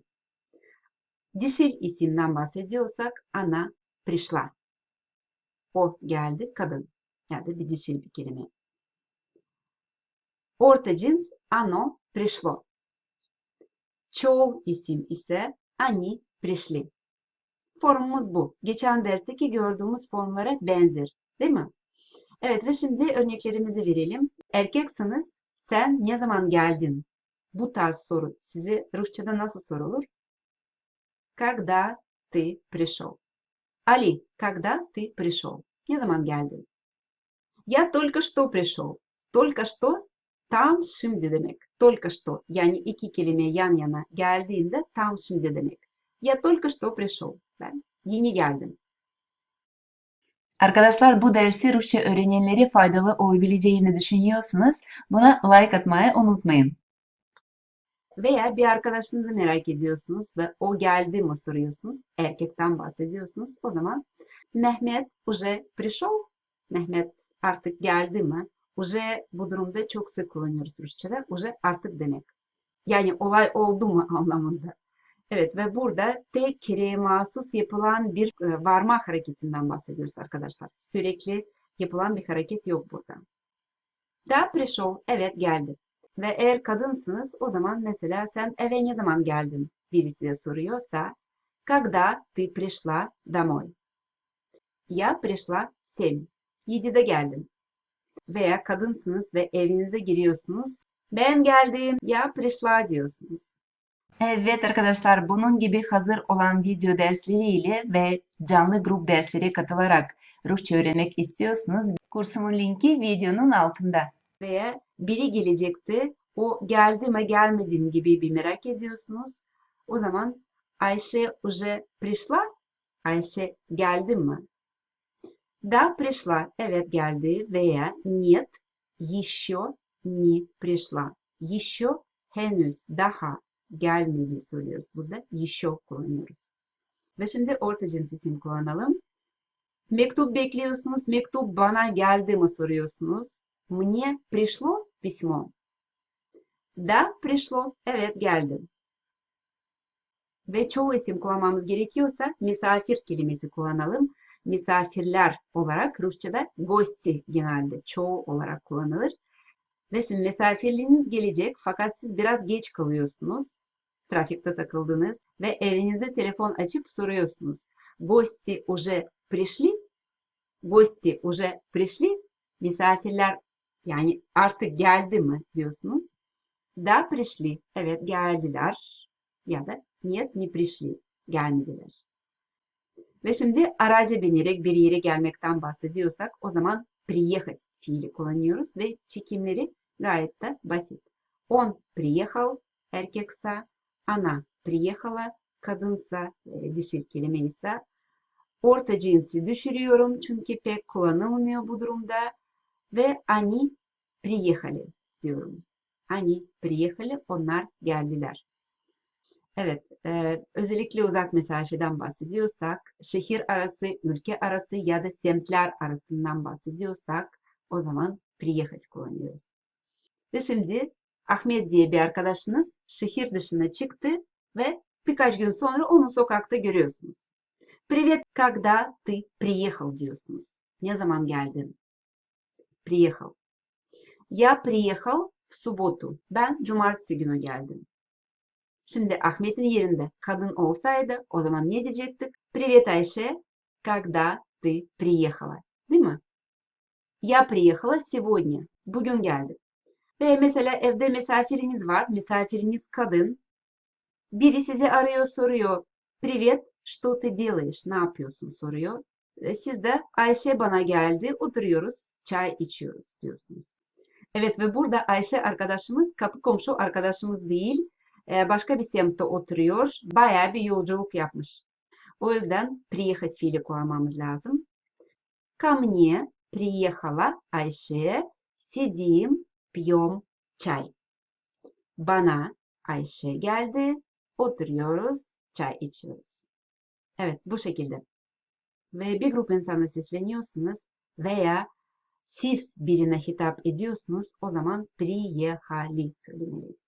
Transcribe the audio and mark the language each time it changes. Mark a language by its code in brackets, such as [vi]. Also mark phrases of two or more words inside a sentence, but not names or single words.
[tr] Dişil isimden bahsediyorsak [ru] она пришла, [tr] o geldi, kadın. Yani bir dişil bir kelime. Orta cins [ru] оно пришло. [tr] Çoğul isim ise [ru] они пришли. [tr] Formumuz bu. Geçen dersteki gördüğümüz formlara benzer. Değil mi? Evet ve şimdi örneklerimizi verelim. Erkeksiniz, sen ne zaman geldin? Bu tarz soru size Rusça'da nasıl sorulur? [ru] Когда ты пришел? Ali, когда ты пришел? [tr] Ne zaman geldin? [ru] Я только что пришел. Только что [tr] tam şimdi demek. [ru] Только что [tr] yani iki kelime yan yana geldiğinde tam şimdi demek. [ru] Я только что пришел. [tr] Ben yeni geldim. Arkadaşlar bu dersi Rusça öğrenenlere faydalı olabileceğini düşünüyorsanız buna like atmayı unutmayın. Veya bir arkadaşınızı merak ediyorsunuz ve o geldi mi soruyorsunuz. Erkekten bahsediyorsunuz. O zaman Mehmet [ru] уже пришел. [tr] Mehmet artık geldi mi? Уже bu durumda çok sık kullanıyoruz Rusça'da. Уже artık demek. Yani olay oldu mu anlamında. Evet ve burada tek kereye mahsus yapılan bir varma hareketinden bahsediyoruz arkadaşlar. Sürekli yapılan bir hareket yok burada. [ru] Да пришел, [tr] evet geldi. Ve eğer kadınsınız o zaman mesela sen eve ne zaman geldin birisi de soruyorsa [ru] когда ты пришла домой? Я пришла в 7. [tr] 7'de geldim. Veya kadınsınız ve evinize giriyorsunuz. Ben geldim, [ru] я пришла [tr] diyorsunuz. Evet arkadaşlar bunun gibi hazır olan video dersleriyle ve canlı grup dersleri katılarak Rusça öğrenmek istiyorsanız kursumun linki videonun altında. Veya biri gelecekti, o geldi mi gelmedi mi gibi bir merak ediyorsunuz. O zaman Ayşe [ru] уже пришла? [tr] Ayşe geldi mi? [ru] Да, пришла. [tr] Evet geldi veya [ru] нет, еще не пришла. [tr] Еще henüz, daha gelmedi soruyoruz. Burada еще kullanıyoruz. Ve şimdi orta cins isim kullanalım. Mektup bekliyorsunuz. Mektup bana geldi mi soruyorsunuz. [ru] Мне пришло письмо. Да, пришло. [tr] Evet geldi. Ve çoğu isim kullanmamız gerekiyorsa misafir kelimesi kullanalım. Misafirler olarak Rusça'da gosti genelde çoğu olarak kullanılır. Ve şimdi misafirliğiniz gelecek fakat siz biraz geç kalıyorsunuz. Trafikte takıldınız ve evinize telefon açıp soruyorsunuz. [ru] Гости уже пришли? Гости уже пришли? [tr] Misafirler yani artık geldi mi diyorsunuz. [ru] Да, пришли. [tr] Evet geldiler. Ya da [ru] нет, не пришли. [tr] Gelmediler. Ve şimdi araca binerek bir yere gelmekten bahsediyorsak o zaman приехать fiili kullanıyoruz ve çekimleri gayet de basit. [ru] Он приехал, erkekse, она приехала, [tr] kadınsa, dişil kelime ise orta cinsi düşürüyorum çünkü pek kullanılmıyor bu durumda ve [ru] они приехали [tr] diyorum. [ru] Они приехали, [tr] onlar geldiler. Evet, özellikle uzak mesafeden bahsediyorsak, şehir arası, ülke arası ya da semtler arasından bahsediyorsak o zaman приехать kullanıyoruz. Ve şimdi Ahmet diye bir arkadaşınız şehir dışına çıktı ve birkaç gün sonra onu sokakta görüyorsunuz. [ru] Привет, когда ты приехал diyorsunuz. [tr] Ne zaman geldin? [ru] Приехал. Я приехал в субботу. [tr] Ben cumartesi günü geldim. Şimdi Ahmet'in yerinde kadın olsaydı o zaman ne diyecektik? [ru] Привет, Ayşe, когда ты приехала? [tr] Değil mi? [ru] Я приехала сегодня. [tr] Bugün geldim. Ve mesela evde misafiriniz var. Misafiriniz kadın. Biri sizi arıyor soruyor. [ru] Привет, что ты делаешь? [tr] Ne yapıyorsun soruyor. Siz de Ayşe bana geldi. Oturuyoruz, çay içiyoruz diyorsunuz. Evet ve burada Ayşe arkadaşımız kapı komşu arkadaşımız değil. Başka bir semtte oturuyor. Bayağı bir yolculuk yapmış. O yüzden приехать fiili kullanmamız lazım. [ru] Ко мне приехала Ayşe. Сидим, пьем чай. [tr] Bana Ayşe geldi. Oturuyoruz, çay içiyoruz. Evet, bu şekilde. Ve bir grup insana sesleniyorsunuz veya siz birine hitap ediyorsunuz, o zaman приехали söylemeliyiz.